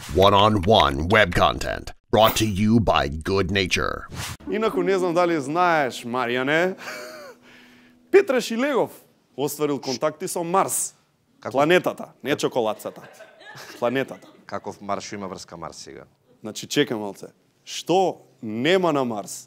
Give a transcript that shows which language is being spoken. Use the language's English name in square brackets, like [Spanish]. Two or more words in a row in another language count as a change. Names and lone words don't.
[English] One-on-one web content brought to you by Good Nature. [Macedonian] Инаку не знам дали знаеш, Маријане, Петре Шилегов остварил контакти со Марс. Планетата, не чоколадцата. Планетата. Каков Марс има врска Марс сега? Значи, чекам малце. Што нема на Марс?